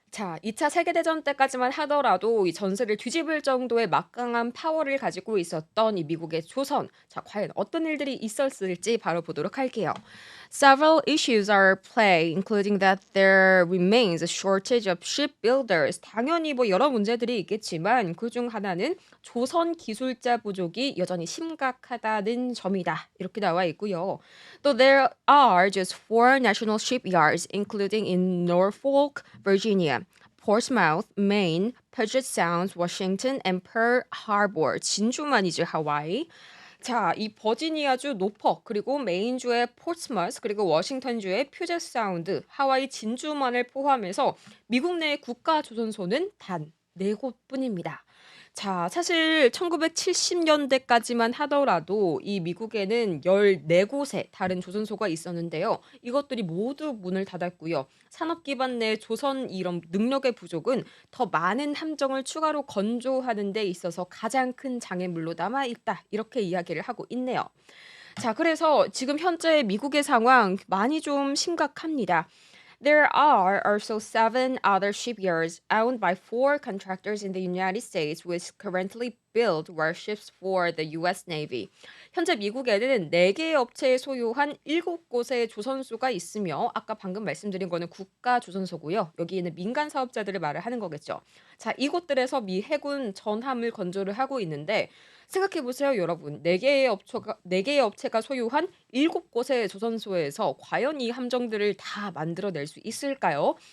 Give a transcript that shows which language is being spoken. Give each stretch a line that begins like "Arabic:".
Korean: 자, 2차 세계대전 때까지만 하더라도 이 전세를 뒤집을 정도의 막강한 파워를 가지고 있었던 이 미국의 조선. 자, 과연 어떤 일들이 있었을지 바로 보도록 할게요.
English: Several issues are at play, including that there remains a shortage of shipbuilders.
Korean: 당연히 뭐 여러 문제들이 있겠지만 그중 하나는 조선 기술자 부족이 여전히 심각하다는 점이다. 이렇게 나와 있고요. 또
English: there are just four national shipyards, including in Norfolk, Virginia, Portsmouth, Maine, Puget Sound, Washington, and Pearl Harbor.
Korean: 진주만이죠, 하와이. 자, 이 버지니아주 노퍽, 그리고 메인주의 포츠머스, 그리고 워싱턴주의 퓨젯 사운드, 하와이 진주만을 포함해서 미국 내 국가 조선소는 단 4곳뿐입니다. 자, 사실 1970년대까지만 하더라도 이 미국에는 14곳의 다른 조선소가 있었는데요. 이것들이 모두 문을 닫았고요. 산업 기반 내 조선 이런 능력의 부족은 더 많은 함정을 추가로 건조하는 데 있어서 가장 큰 장애물로 남아 있다. 이렇게 이야기를 하고 있네요. 자, 그래서 지금 현재 미국의 상황 많이 좀 심각합니다.
English: There are also seven other shipyards owned by four contractors in the United States which currently build warships for the US Navy.
Korean: 현재 미국에는 4개의 업체에 소유한 7곳의 조선소가 있으며 아까 방금 말씀드린 거는 국가 조선소고요. 여기에는 민간 사업자들을 말을 하는 거겠죠. 자, 이곳들에서 미 해군 전함을 건조를 하고 있는데 생각해 보세요, 여러분. 4개의 업체가 소유한 7곳의 조선소에서 과연 이 함정들을 다 만들어낼 수 있을까요?